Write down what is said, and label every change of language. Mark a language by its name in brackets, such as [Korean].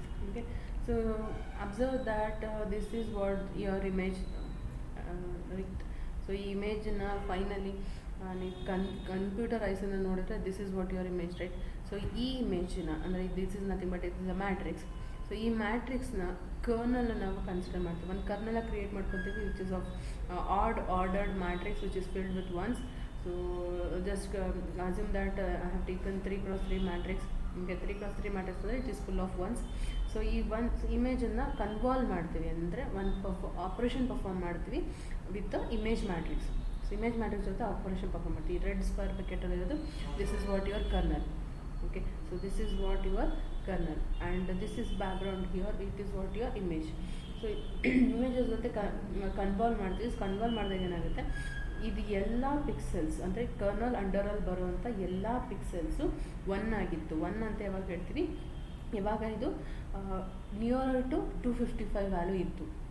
[English] Okay, so observe that this is what your image right. So [Kannada] ಈ ಇಮೇಜನ್ನ finally ನೀವು ಕಂಪ್ಯೂಟರೈಸನ್ನು ನೋಡಿದ್ರೆ [English] This is what your image, right. So [Kannada] ಈ ಇಮೇಜನ್ನ ಅಂದರೆ [English] This is nothing but it is a matrix. So [Kannada] ಈ ಮ್ಯಾಟ್ರಿಕ್ಸ್ನ kernel ನಾವು consider ಮಾಡ್ತೀವಿ, ಒಂದು ಕರ್ನಲ್ ಕ್ರಿಯೇಟ್ ಮಾಡ್ಕೊತೀವಿ [English] Which is of ordered matrix which is filled with ones. So just assume that I have taken 3x3 matrix. [Kannada] ನಿಮಗೆ 3x3 matrix ಅಂದರೆ [English] It is full of ones. [Kannada] So ಈ once ಇಮೇಜನ್ನು convolve ಮಾಡ್ತೀವಿ, ಅಂದರೆ ಒಂದು operation perform ಮಾಡ್ತೀವಿ [English] With the image matrix. [Kannada] So image matrix ಜೊತೆ operation perform ಮಾಡ್ತೀವಿ. Red square ಪ್ಯಾಕೆಟಲ್ಲಿ ಇರೋದು [English] This is what your kernel. Okay, so this is what your kernel, and this is background here, it is what your image. [Kannada] So images ಜೊತೆ convolve ಮಾಡ್ತೀವಿ. Convolve ಮಾಡಿದಾಗ ಏನಾಗುತ್ತೆ, ಇದು ಎಲ್ಲ pixels ಅಂದರೆ kernel ಅಂಡರಲ್ಲಿ ಬರುವಂಥ ಎಲ್ಲ ಪಿಕ್ಸೆಲ್ಸು ಒನ್ ಆಗಿತ್ತು. ಒನ್ ಅಂತ ಯಾವಾಗ ಹೇಳ್ತೀವಿ, ಇವಾಗ ಇದು ನಿಯರ್ ಟು 255 ವ್ಯಾಲ್ಯೂ ಇತ್ತು.